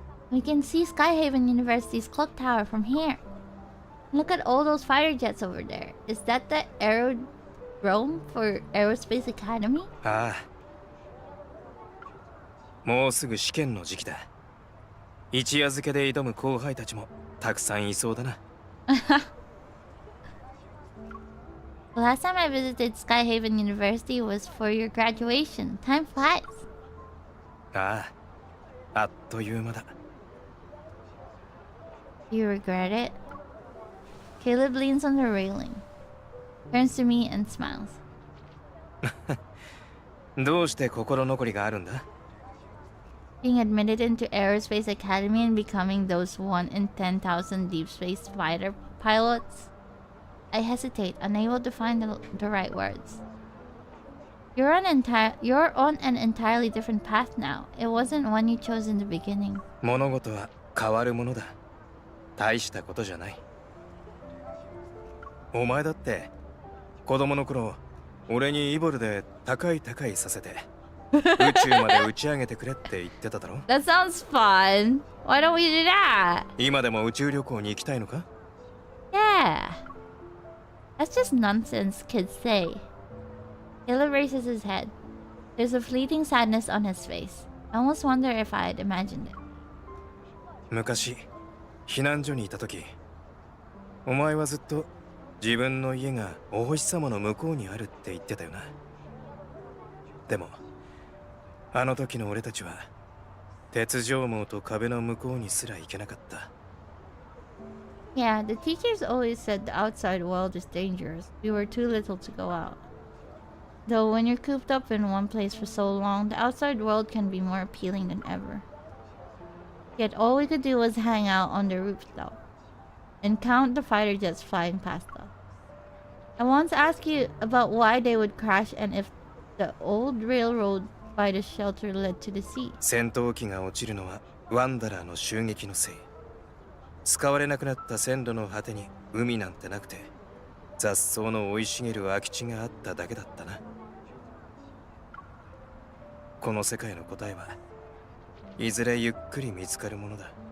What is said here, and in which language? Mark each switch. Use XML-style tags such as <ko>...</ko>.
<en>We can see Skyhaven University's clock tower from here. Look at all those fighter jets over there. Is that the aerodrome for Aerospace Academy?</en> <ja>ああ。もうすぐ試験の時期だ。一夜漬けで挑む後輩たちもたくさんいそうだな。</ja> <en>The last time I visited Skyhaven University was for your graduation. Time flies.</en> <ja>ああ、あっという間だ。</ja> <en>You regret it? Caleb leans on the railing, turns to me and smiles.</en> <ja>どうして心残りがあるんだ？</ja> <en>Being admitted into Aerospace Academy and becoming those 1 in 10,000 deep space fighter pilots? I hesitate, unable to find the right words. You're on an entirely different path now. It wasn't one you chose in the beginning.</en> <ja>物事は変わるものだ。大したことじゃない。お前だって子供の頃、俺にイボルで高いさせて宇宙まで打ち上げてくれって言ってただろ。</ja> <en>That sounds fun. Why don't we do that?</en> <ja>今でも宇宙旅行に行きたいのか？</ja> <en>Yeah. That's just nonsense kids say. Caleb raises his head. There's a fleeting sadness on his face. I almost wonder if I had imagined it.</en> <ja>昔、避難所にいた時、お前はずっと自分の家がお星様の向こうにあるって言ってたよな。でも、あの時の俺たちは鉄条網と壁の向こうにすら行けなかった。</ja> <en>Yeah, the teachers always said the outside world is dangerous. We were too little to go out. Though when you're cooped up in one place for so long, the outside world can be more appealing than ever. Yet all we could do was hang out on the rooftop and count the fighter jets flying past us. I once asked you about why they would crash and if the old railroad by the shelter led to the sea.</en> <ja>戦闘機が落ちるのはワンダラーの襲撃のせい。使われなくなった線路の果てに海なんてなくて、雑草の生い茂る空き地があっただけだったな。この世界の答えはいずれゆっくり見つかるものだ。</ja>